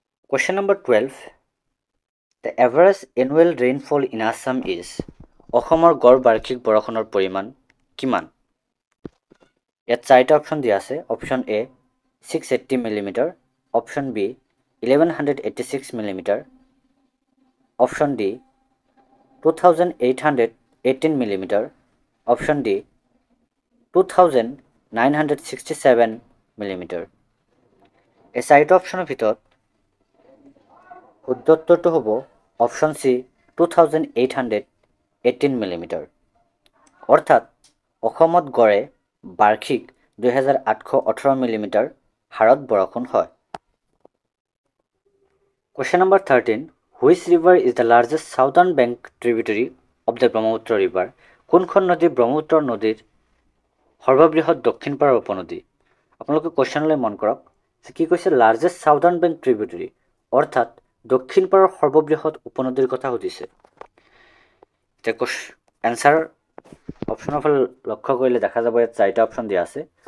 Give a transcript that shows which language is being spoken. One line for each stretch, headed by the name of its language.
English: Question number 12, the average annual rainfall in Assam is।
Assamese: অসমৰ গড় বাৰ্ষিক বৰষুণৰ পৰিমাণ কিমান। ইয়াত 4টা অপশ্যন দিয়া আছে। Option A 680 millimetre, option B 1186 millimetre, option D 2818 millimetre, option D 2967 millimetre. এই চাৰিটা অপশ্যনৰ ভিতৰত শুদ্ধ উত্তৰটো হ'ব অপশ্যন চি 2818 মিলিমিটাৰ। অৰ্থাৎ অসমত গড়ে বাৰ্ষিক 2818 মিলিমিটাৰ হাৰত বৰষুণ হয়।
English: Question number 13. Which river is the largest southern bank tributary of the Brahmaputra river?
Assamese: কোনখন নদী ব্ৰহ্মপুত্ৰ নদীৰ সৰ্ববৃহৎ দক্ষিণ পাৰৰ উপনদী? আপোনালোকে কোৱেশ্যনলৈ মন কৰক যে কি কৈছে
English: largest southern bank tributary,
Assamese: অৰ্থাৎ দক্ষিণ পাৰৰ সৰ্ববৃহৎ উপনদীৰ কথা সুধিছে। এতিয়া এনচাৰ অপশ্যনৰ ফালে লক্ষ্য কৰিলে দেখা যাব ইয়াত চাৰিটা অপশ্যন দিয়া আছে।